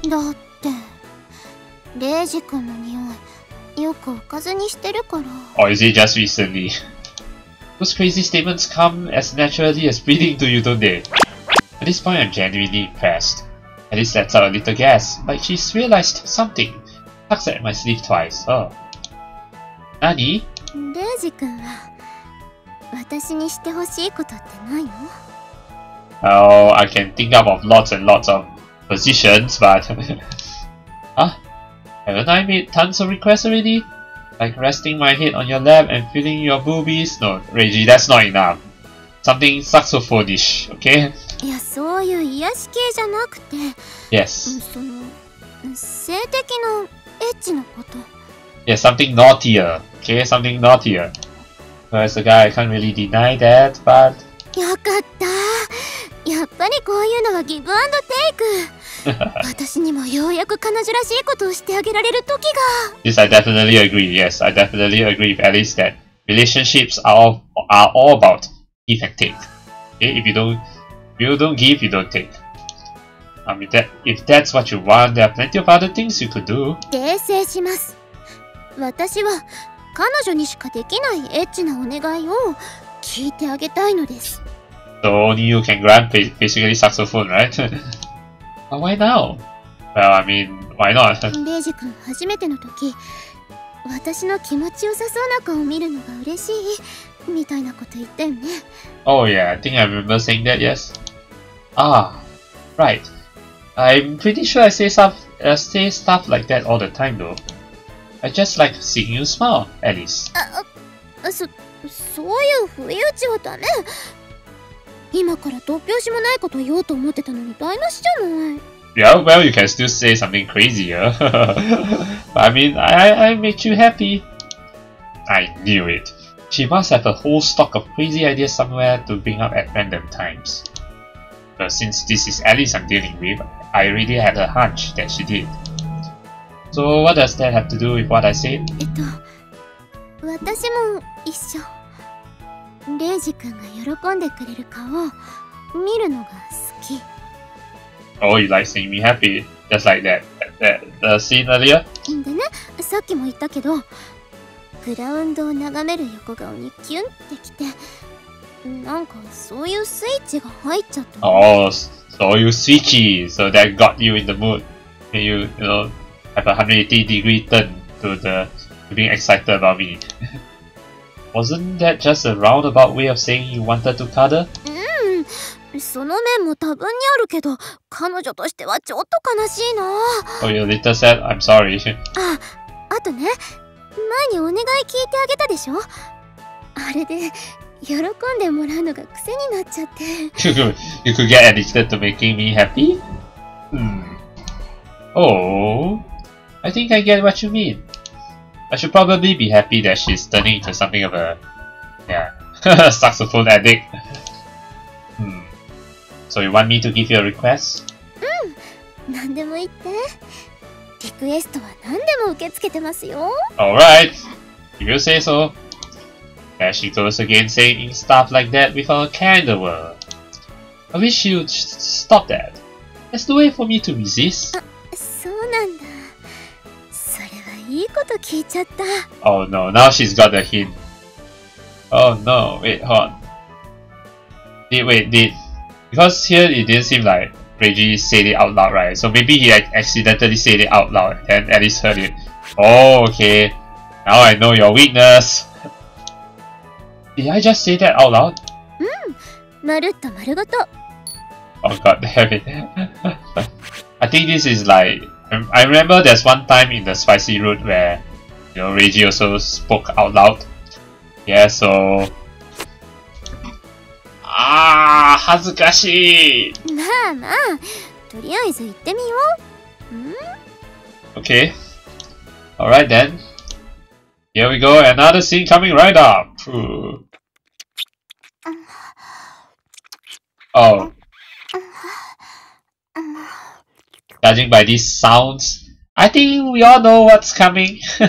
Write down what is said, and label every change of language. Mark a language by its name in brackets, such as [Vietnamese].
[Japanese] だって、レイジ君の匂い、よくおかずにしてるから。 [English] Or is it just recently? Those crazy statements come as naturally as breathing to you, don't they? At this point, I'm genuinely impressed. Alice lets out a little gasp, like she's realized something. Tugs at my sleeve twice. Oh. Nani? [Japanese] レイジ君は私にしてほしいことってないの？ [English] Oh, I can think up of lots and lots of positions, but huh? Haven't I made tons of requests already? Like resting my head on your lap and feeling your boobies? No, Reiji, that's not enough. Something saxophone-ish, okay? [Japanese] いや、そういう癒し系じゃなくて、 [English] Yes. [Japanese] その性的なエッチなこと。 [English] Yeah, something naughtier, okay? Something naughtier. Well, as a guy, I can't really deny that, but... [Japanese] よかった。やっぱりこういうのはギブアンドテイク。私にもようやく彼女らしいことをしてあげられる時が。 [English] Yes, I definitely agree. Yes, I definitely agree with Alice that relationships are all about give and take. Okay, if you don't give, you don't take. I mean, if that's what you want, there are plenty of other things you could do. [Japanese] 訂正します。私は彼女にしかできないエッチなお願いを聞いてあげたいのです。 [English] So only you can grant basically saxophone, right? But why now? Well, I mean, why not? [Japanese] レイジ君初めての時、私の気持ちよさそうな顔を見るのが嬉しいみたいなこと言ったよね。 [English] Oh yeah, I think I remember saying that, yes. Ah, right. I'm pretty sure I say stuff like that all the time though. I just like seeing you smile, Alice. [Japanese] そういう不意打ちはダメ。今から突拍子もないことを言おうと思ってたのに台無しじゃない。 [English] Yeah, well, you can still say something crazier. I mean, I made you happy. I knew it. She must have a whole stock of crazy ideas somewhere to bring up at random times. But since this is Alice I'm dealing with, I really had a hunch that she did. So what does that have to do with what I said? [Japanese] 私も一緒。レイジ君が喜んでくれる顔を見るのが好き。 [English] Oh, you like seeing me happy, just like that the scene earlier? [Japanese] でね、さっきも言ったけど、グラウンドを眺める横顔にキュンってきて、なんかそういうスイッチが入っちゃった。 [English] Oh, so you switchy, so that got you in the mood. And you know, have a 180-degree turn to being excited about me. Wasn't that just a roundabout way of saying you wanted to cuddle? [Japanese] その面も多分にあるけど、彼女としてはちょっと悲しいな。 [English] Oh, you're a little sad? I'm sorry. [Japanese] あとね、前にお願い聞いてあげたでしょ？あれで喜んでもらうのが癖になっちゃって。 [English] You could get addicted to making me happy? Oh, I think I get what you mean. I should probably be happy that she's turning into something of a, saxophone addict. So you want me to give you a request? [Japanese] 何でも言って。リクエストは何でも受け付けてますよ。 [English] Alright, if you say so. There she goes again saying stuff like that without a care in the world. I wish you'd stop that. There's no way for me to resist. [Japanese] そうなんだ。それはいいこと聞いちゃった。 [English] Oh no, now she's got the hint. Oh no, wait, hold on. Because here it didn't seem like Reiji said it out loud, right? So maybe he accidentally said it out loud and Alice heard it. Oh, okay. Now I know your weakness. Did I just say that out loud? [Japanese] まるっと丸ごと。 [English] Oh god damn it. I think this is like... I remember there's one time in the spicy route where, you know, Reiji also spoke out loud. Yeah, so... [Japanese] 恥ずかしい。まあまあ、とりあえず行ってみよう。 [English] Okay. Alright then. Here we go, another scene coming right up. Oh. Judging by these sounds, I think we all know what's coming.